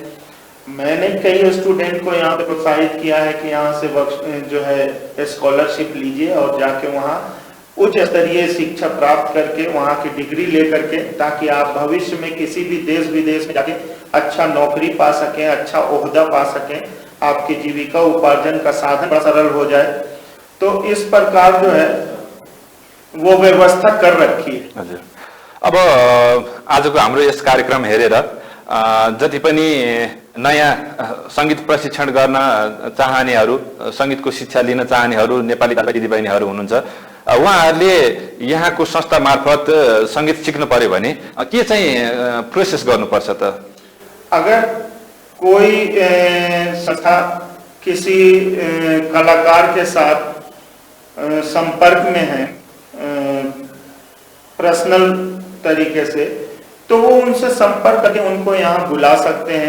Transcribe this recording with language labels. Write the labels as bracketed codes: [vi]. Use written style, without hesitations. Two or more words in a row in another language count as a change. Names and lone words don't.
[hi] मैंने कई स्टूडेंट को यहाँ पे प्रोत्साहित किया है कि यहाँ से जो है स्कॉलरशिप लीजिए और जाके वहाँ उच्च स्तरीय शिक्षा प्राप्त करके वहाँ की डिग्री ले करके, ताकि आप भविष्य में किसी भी देश विदेश में जाके अच्छा नौकरी पा सकें, अच्छा ओहदा पा सकें, आपकी जीविका उपार्जन का साधन बड़ा सरल हो जाए। तो इस प्रकार जो है वो व्यवस्था कर रखी है। [ne] हजुर, अब आजको हाम्रो यस कार्यक्रम हेरेर जति पनि नयाँ सङ्गीत प्रशिक्षण गर्न चाहनेहरू, सङ्गीतको शिक्षा लिन चाहनेहरू नेपाली दिदीबहिनीहरू हुनुहुन्छ, उहाँहरूले यहाँको संस्था मार्फत सङ्गीत सिक्नु पर्यो भने के चाहिँ प्रोसेस गर्नुपर्छ त? [hi] अगर कोई संस्था किसी कलाकार के साथ संपर्क में है पर्सनल तरीके से, तो वो उनसे संपर्क करके उनको यहाँ बुला सकते हैं।